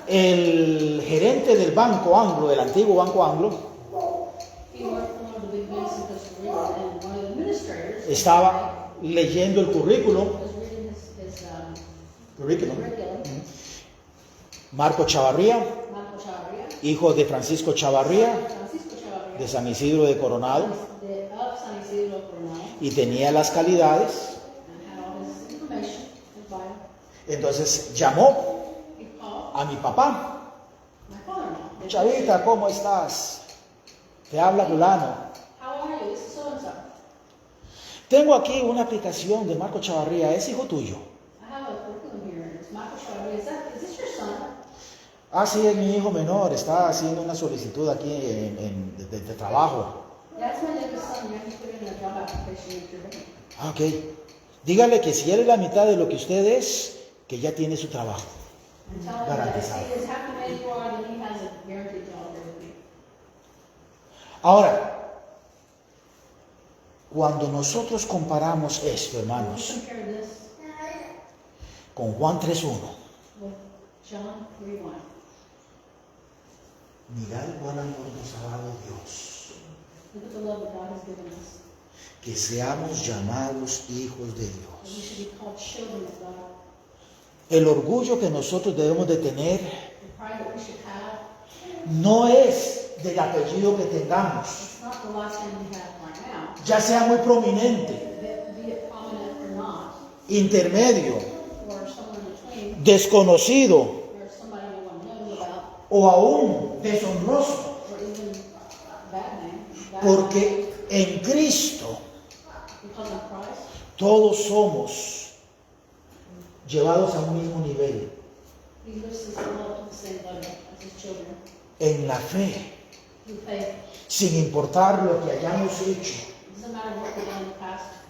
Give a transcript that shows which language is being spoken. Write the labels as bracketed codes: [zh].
[es] El gerente del Banco Anglo, el antiguo Banco Anglo, [en] He worked for one of the big banks in Costa Rica, and one of the administrators [es] estaba leyendo el currículum, [en] was reading his [es] currículum. [en] curriculum. [es] Marco Chavarría, [en] Marco Chavarria, [es] hijo de Francisco Chavarría, [en] Francisco Chavarria, [es] de San Isidro de Coronado, [en] of San Isidro Coronado, [es] y tenía las calidades. [en] and had all his information, his bio. [es] Entonces llamó [en] He called [es] a mi papá. [en] my father-in-law. [es] Chavita, ¿cómo estás? Te habla fulano. [en] How are you? This is so-and-so. [es] Tengo aquí una aplicación de Marco Chavarría, es hijo tuyo. [en] I have a curriculum here. It's Marco Chavarria. Is this your son? [es] Ah, sí, es mi hijo menor, está haciendo una solicitud aquí de trabajo. [en] That's my youngest son. You have to put in a job application if you're ready. [es] Ah, ok. Dígale que si él es la mitad de lo que usted es, que ya tiene su trabajo. [en] And tell him that if he is half the man you are, then he has a guaranteed job there with me. [es] Ahora, cuando nosotros comparamos esto, [en] You [es] hermanos, [en] compare this [es] con Juan 3.1, [en] with John 3:1. [es] mirad cuán amor nos ha dado Dios, [en] Look at the love that God has given us. [es] que seamos llamados hijos de [en] That we [es] Dios. [en] should be called children of God. [es] El orgullo que nosotros debemos de tener [en] The pride that we should have, [es] no es del apellido que tengamos, [en] it's not the last name we have right now. [es] ya sea muy prominente, [en] Be it prominent or not, [es] intermedio, [en] or somewhere in between, [es] desconocido [en] or somebody no one knows about, [es] o aún deshonroso, [en] or even bad name. Bad [es] porque en Cristo [en] because of Christ, [es] todos somos llevados a un mismo nivel, [en] He lifts us all up to the same level as His children. [es] en la fe, [en] Through faith. [es] sin importar lo que hayamos hecho. [en] It doesn't matter what we've done in the past.